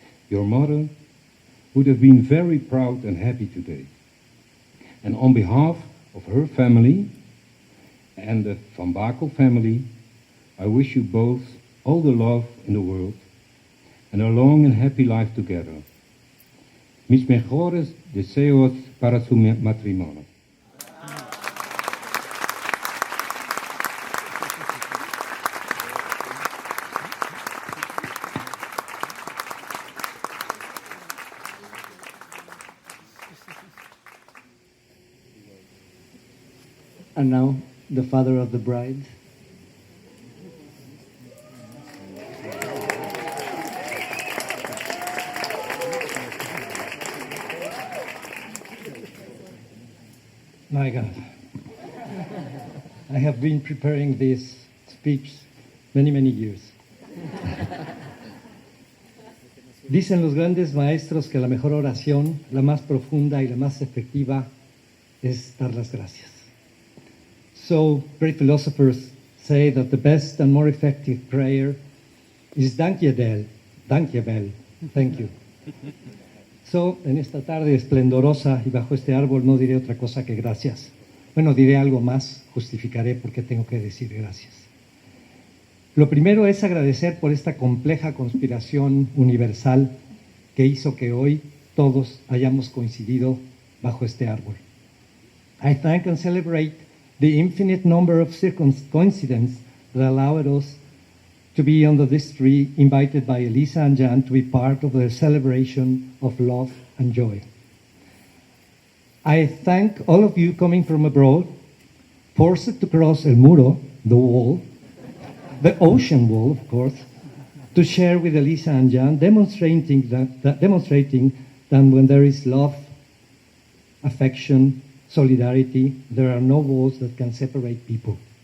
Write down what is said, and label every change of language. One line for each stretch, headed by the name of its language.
English: Your mother would have been very proud and happy today. And on behalf of her family and the Van Bakel family, I wish you both all the love in the world and a long and happy life together.
Spanish: Mis mejores deseos para su matrimonio.
English: And now, the father of the bride. My God, I have been preparing this speech many, many years.
Spanish: Dicen los grandes maestros que la mejor oración, la más profunda y la más efectiva, es dar las gracias.
English: So, great philosophers say that the best and more effective prayer is dankjewel, thank you.
Spanish: So, en esta tarde esplendorosa y bajo este árbol no diré otra cosa que gracias. Bueno, diré algo más, justificaré por qué tengo que decir gracias. Lo primero es agradecer por esta compleja conspiración universal que hizo que hoy todos hayamos coincidido bajo este árbol.
English: I thank and celebrate the infinite number of coincidences that allowed us to be under this tree, invited by Elisa and Jan to be part of the celebration of love and joy. I thank all of you coming from abroad, forced to cross
Spanish: el muro,
English: the wall, the ocean wall, of course, to share with Elisa and Jan, demonstrating that when there is love, affection, solidarity, there are no walls that can separate people.